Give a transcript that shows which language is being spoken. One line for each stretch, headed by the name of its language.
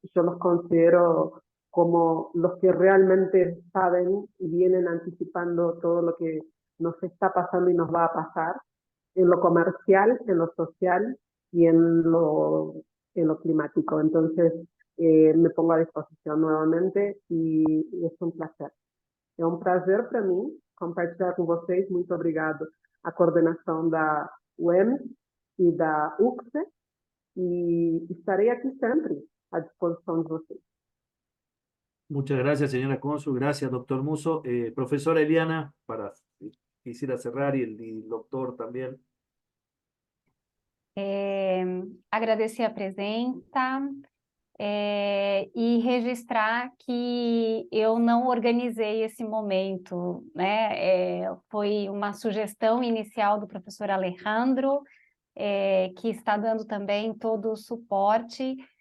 Spanish: Yo los considero como los que realmente saben y vienen anticipando todo lo que nos está pasando y nos va a pasar en lo comercial, en lo social y en lo climático. Entonces, me pongo a disposición nuevamente y es un placer.
Portuguese: É um prazer para mim compartilhar com vocês. Muito obrigado à coordenação da UEM e da UCSE,
Spanish: y estaré aquí siempre a disposición de
Portuguese: vocês.
Spanish: Muchas gracias, señora cónsul. Gracias, doctor Musso. Profesora Eliana, quisiera cerrar y el doctor también.
Portuguese: Agradecer a presença e registrar que eu não organizei esse momento, né? Foi uma sugestão inicial do professor Alejandro, que está dando também todo o suporte.